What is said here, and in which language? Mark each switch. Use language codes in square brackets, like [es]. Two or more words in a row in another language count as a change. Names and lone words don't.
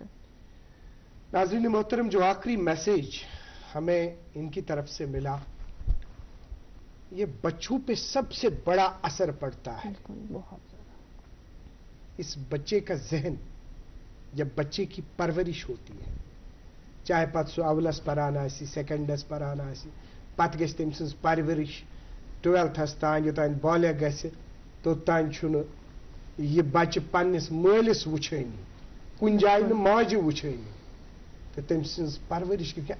[ur] ناظرین محترم، جو آخری میسج ہمیں ان کی طرف سے ملا، یہ بچوں پہ سب سے بڑا اثر پڑتا ہے. اس بچے کا ذہن جب بچے کی پرورش ہوتی ہے، چاہے [ks] پتہ سو اولس پران آسی، سیکنڈس پران آسی، پتہ گژھِ تٔمۍ سٕنٛز پرورش 12تھس تام یوتام بالغ گژھِ توٚتام چھُنہٕ یہ بچہ پننس مٲلس وٕچھٲنی، کُنہِ جایہِ نہٕ ماجہِ وٕچھٲنی، تہٕ تٔمۍ سٕنٛز پرورش کِتھ.